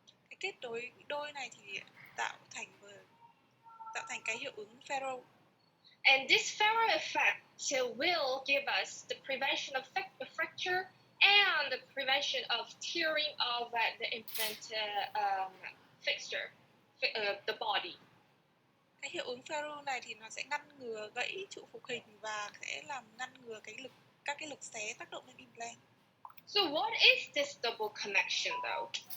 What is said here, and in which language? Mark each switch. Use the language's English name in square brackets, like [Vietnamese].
[Vietnamese] Cái kết nối đôi này thì tạo thành cái hiệu ứng Faro. [English] And this Faro effect will give us the prevention of fracture and the prevention of tearing of the implant fixture, the body. [Vietnamese] Cái hiệu ứng Faro này thì nó sẽ ngăn ngừa gãy trụ phục hình và sẽ làm ngăn ngừa các cái lực xé tác động lên implant. [English] So what is this double connection though?